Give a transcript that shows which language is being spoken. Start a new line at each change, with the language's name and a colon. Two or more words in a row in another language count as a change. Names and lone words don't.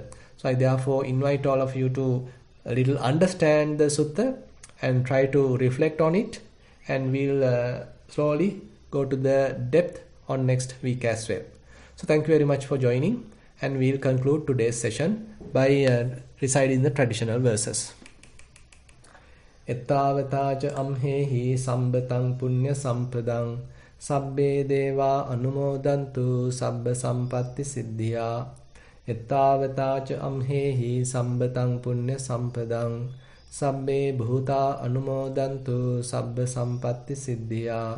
English: So I therefore invite all of you to a little understand the sutta and try to reflect on it, and we'll slowly go to the depth on next week as well. So thank you very much for joining, and we'll conclude today's session by reciting the traditional verses.
Pali: Ettavataja amhehi sambatang punya sampadang sabbe deva anumodantu sabba sampatti siddhya. Ettavataja amhehi sambatang punya sampadang sabbe bhuta anumodantu sabba sampatti siddhya.